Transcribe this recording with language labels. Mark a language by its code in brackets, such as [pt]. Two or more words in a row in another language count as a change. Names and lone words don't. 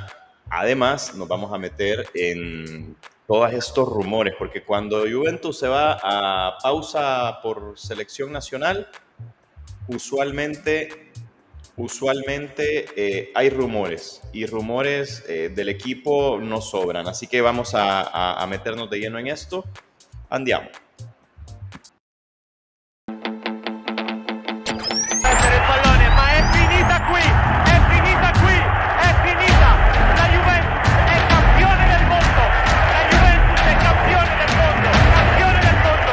[es] Además, nos vamos a meter en todos estos rumores, porque cuando Juventus se va a pausa por selección nacional, usualmente hay rumores y rumores del equipo no sobran. Así que vamos a meternos de lleno en esto. [it] Andiamo. Per il pallone, ma è finita qui, è finita qui, è finita. La Juventus è campione del mondo, la Juventus è campione del mondo, campione del mondo.